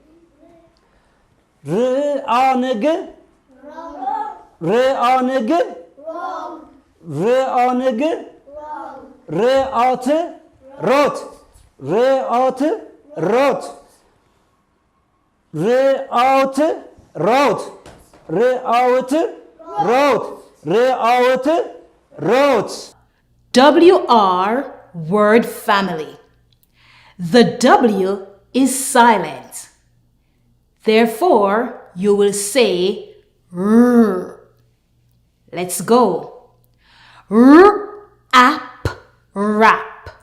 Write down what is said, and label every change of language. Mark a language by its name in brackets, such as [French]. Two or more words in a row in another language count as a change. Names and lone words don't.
[English] ር ኦንግ ር ኦንግ ር ኦንግ ር ኦት ሮት ር ኦት ሮት ር ኦት ሮት ር ኦት ሮት ር ኦት ሮት WR word family. The W is silent. Therefore, you will say R. Let's go. R, app, rap.